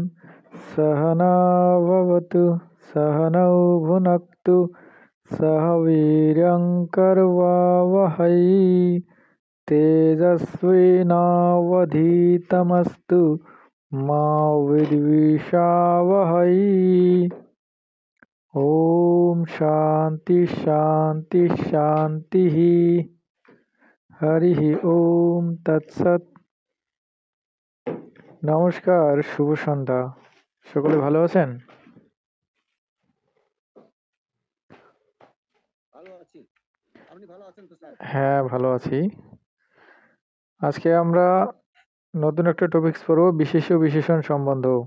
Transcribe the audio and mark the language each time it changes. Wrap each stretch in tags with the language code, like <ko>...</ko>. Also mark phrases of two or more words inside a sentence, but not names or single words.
<sa>सहना भवतु सहनौ भुनक्तु सह वीर्यं करवावहै तेजस्विनावधीतमस्तु मा विद्विषावहै। ॐ शान्ति शान्ति शान्तिः। হরিঃ ওম তৎসৎ।</sa> <bn>নমস্কার, শুভ সন্ধ্যা। সকলে ভালো আছেন? হ্যাঁ, ভালো আছি। আজকে আমরা নতুন একটা টপিকস পড়ব, বিশেষ ও বিশেষণ সম্বন্ধ।</bn>